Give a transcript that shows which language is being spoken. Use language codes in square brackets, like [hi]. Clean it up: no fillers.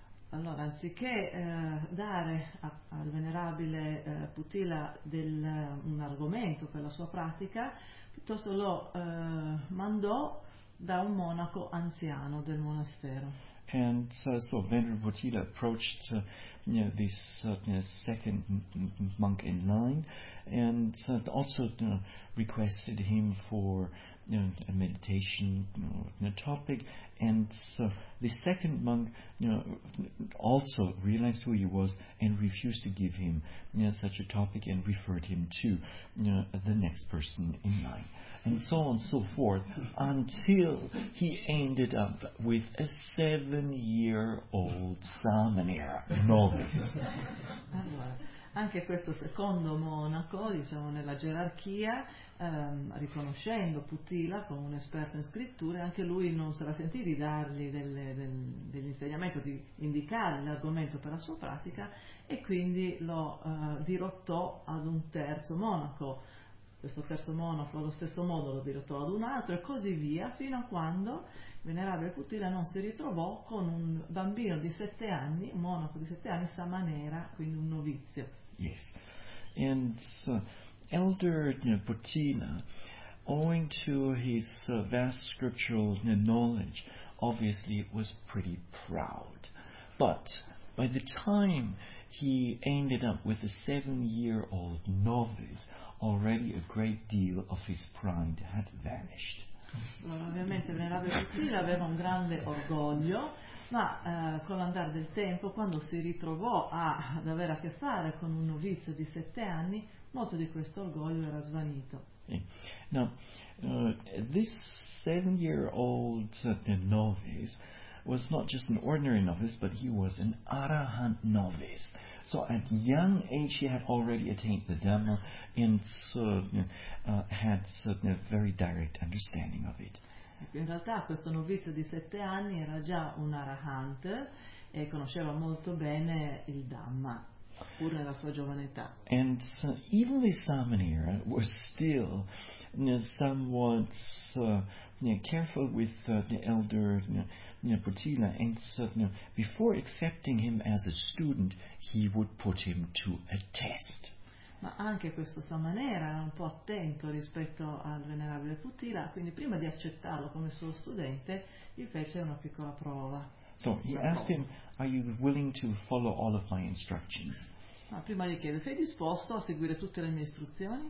[it] Allora, anziché dare al venerabile Putila un argomento per la sua pratica, piuttosto lo mandò da un monaco anziano del monastero. [en] And so Venerable Putila approached this second monk in line and also requested him for a meditation topic, and so the second monk also realized who he was and refused to give him such a topic and referred him to the next person in line, and so on and so forth, until he ended up with a 7-year-old Samanera novice. [it] anche questo secondo monaco, diciamo, nella gerarchia, riconoscendo Putila come un esperto in scritture, anche lui non se la sentì di dargli degli insegnamenti, di indicare l'argomento per la sua pratica, e quindi lo dirottò ad un terzo monaco. Questo terzo monaco allo stesso modo lo dirottò ad un altro, e così via, fino a quando venerabile Putila non si ritrovò con un bambino di 7 anni, un monaco di 7 anni, Samanera, quindi un novizio. [en] Yes. And so, Elder Putila, owing to his vast scriptural knowledge, obviously was pretty proud. But by the time he ended up with a 7-year-old novice, already a great deal of his pride had vanished. [it] Allora, ovviamente Venerabile Putila aveva un grande orgoglio, ma con l'andare del tempo, quando si ritrovò ad avere a che fare con un novizio di 7 anni, molto di questo orgoglio era svanito. [en] Okay. Now, this 7-year-old novice was not just an ordinary novice, but he was an arahant novice. So at young age he had already attained the Dhamma and had certain a very direct understanding of it. [it] In realtà questo novizio di 7 anni era già un arahant e conosceva molto bene il Dhamma, pur nella sua giovane età. [en] And so even the Samanera was still somewhat careful with the elder Putila, and so before accepting him as a student he would put him to a test. [it] Ma anche questo Samanera era un po' attento rispetto al venerabile Putila, quindi prima di accettarlo come suo studente gli fece una piccola prova. [en] So he asked him, are you willing to follow all of my instructions? [it] Ma prima gli chiede, sei disposto a seguire tutte le mie istruzioni?